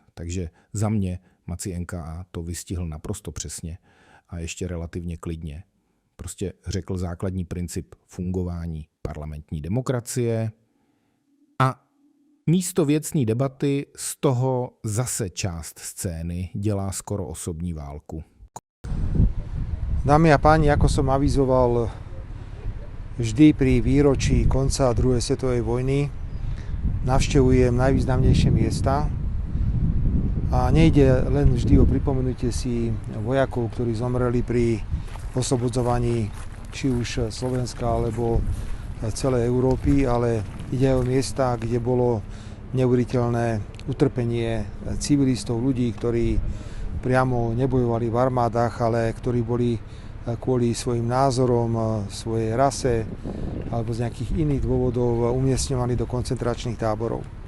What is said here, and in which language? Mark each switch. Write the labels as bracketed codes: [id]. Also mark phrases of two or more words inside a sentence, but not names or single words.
[cs] Takže za mě Maci NKA to vystihl naprosto přesně a ještě relativně klidně. Prostě řekl základní princip fungování parlamentní demokracie a místo věcné debaty z toho zase část scény dělá skoro osobní válku. [sk] Dámy a páni, ako som avizoval vždy pri výročí konca druhej svetovej vojny, navštevujem najvýznamnejšie miesta a nejde len vždy o pripomenutie si vojakov, ktorí zomreli pri oslobodzovaní či už Slovenska alebo celej Európy, ale ide o miesta, kde bolo neuveriteľné utrpenie civilistov, ľudí, ktorí priamo nebojovali v armádach, ale ktorí boli kvôli svojim názorom, svojej rase alebo z nejakých iných dôvodov umiestňovaní do koncentračných táborov.